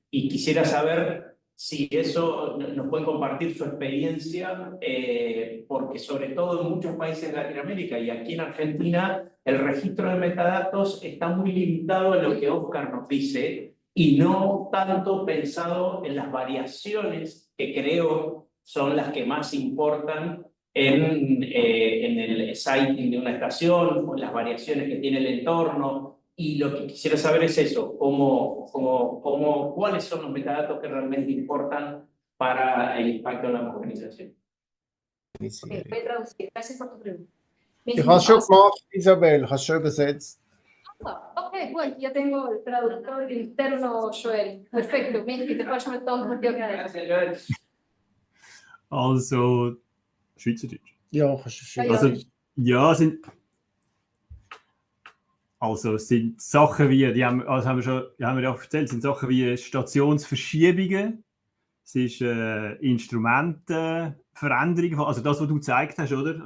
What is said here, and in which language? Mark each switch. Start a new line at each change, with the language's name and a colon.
Spanish: Y quisiera saber si eso nos pueden compartir su experiencia, porque sobre todo en muchos países de Latinoamérica y aquí en Argentina, el registro de metadatos está muy limitado en lo que Oscar nos dice y no tanto pensado en las variaciones que creo son las que más importan en el siting de una estación, o las variaciones que tiene el entorno. Y lo que quisiera saber es eso, cuáles son los metadatos que realmente importan para el impacto en la homogenización. Okay, voy a traducir. Gracias por tu pregunta. Ich habe es schon gemacht, Isabel, ich habe es schon übersetzt. Ok, bueno, ya tengo el traductor interno, Joel. Perfecto, Michi, te paso el tono porque Gracias, Joel.
German: Also, Schweizerdeutsch. Ja, kannst du Also, Ja, es sind Sachen wie, haben wir ja erzählt, sind Sachen wie Stationsverschiebungen, es ist Instrumentenveränderungen, also das, was du gezeigt hast, oder?